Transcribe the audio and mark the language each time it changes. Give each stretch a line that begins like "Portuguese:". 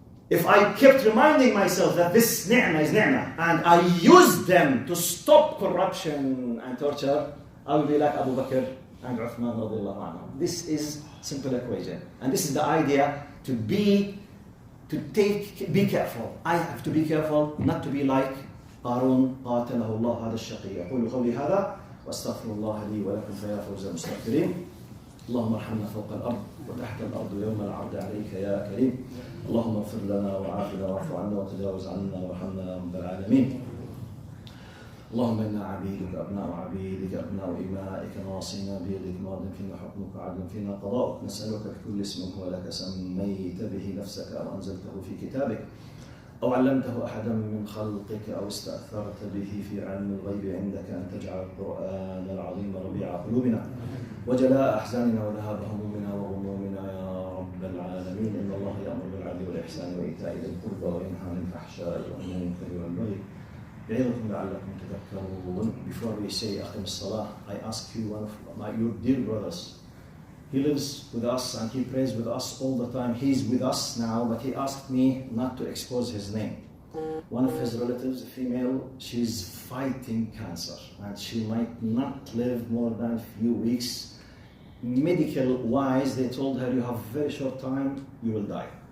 English: If I kept reminding myself that this ni'mah is ni'mah, and I use them to stop corruption and torture, I will be like Abu Bakr and Uthman radiallahu anhu. This is simple equation. And this is the idea to be careful. I have to be careful not to be like
Arabic: قارون قاتله الله هذا الشقي. أقول قولي هذا وأستغفر الله لي ولكم فيا فوز المستغفرين. اللهم ارحمنا فوق الأرض وتحت الأرض يوم العرض عليك يا كريم. اللهم اغفر لنا وعافنا واعف عنا وتجاوز عنا وارحمنا يا رب العالمين. اللهم إنا عبيدك أبناء عبيدك أبناء إمائك ناصينا بيدك ماض فينا حكمك عدل فينا قضاؤك. نسألك بكل اسم هو لك سميت به نفسك أو أنزلته في كتابك أو علمته أحدا من خلقك أو استأثرت به في علم الغيب عندك أن تجعل القرآن العظيم ربيع قلوبنا وجلاء أحزاننا وذهاب همومنا وغمومنا يا رب العالمين. إن الله يأمر بالعدل والإحسان وإيتاء ذي القربى وينهى عن الفحشاء والمنكر والبغي يعظكم لعلكم تذكرون.
English: Before we say أقم الصلاة, I ask you, one of your dear brothers, He lives with us and he prays with us all the time. He's with us now, but he asked me not to expose his name. One of his relatives, a female, she's fighting cancer and she might not live more than a few weeks. Medical wise, they told her, you have a very short time, you will die.